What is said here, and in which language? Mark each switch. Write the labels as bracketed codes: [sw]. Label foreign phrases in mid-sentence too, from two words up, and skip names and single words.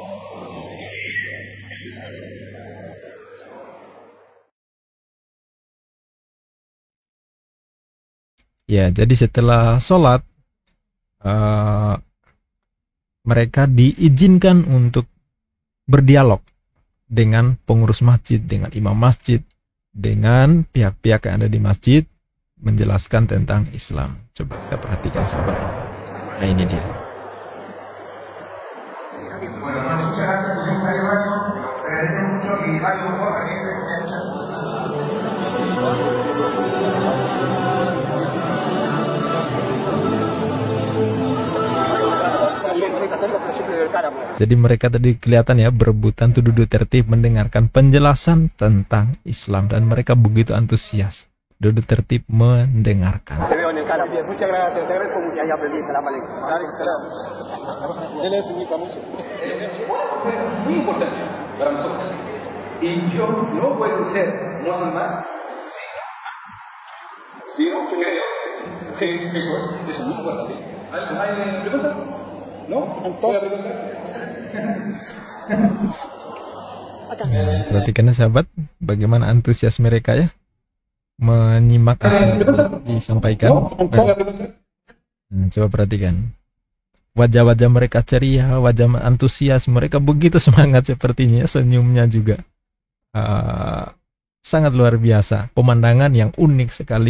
[id] Ya, jadi setelah sholat mereka diizinkan untuk berdialog dengan pengurus masjid, dengan imam masjid, dengan pihak-pihak yang ada di masjid, menjelaskan tentang Islam. Coba kita perhatikan sahabat. Nah, ini dia. [es] Bueno, muchas gracias, señor Sayo. Agradecemos mucho y algo mejor aquí. [id] Jadi mereka tadi kelihatan ya berebutan tuh duduk tertib mendengarkan penjelasan tentang Islam dan mereka begitu antusias duduk tertib mendengarkan. [es] Muchas gracias, te agradezco mucho. Ya aprendí, [ar] سلام عليكم. [es] Él significa mucho. Muy importante para nosotros. Y yo no puedo ser musulmán si no creo que Jesús es un único verdadero. ¿Hay pregunta? ¿No? Entonces, [id] perhatikan sahabat bagaimana antusias mereka ya menyimak apa yang disampaikan. Coba perhatikan wajah-wajah mereka ceria, wajah antusias, mereka begitu semangat sepertinya, senyumnya juga sangat luar biasa, pemandangan yang unik sekali.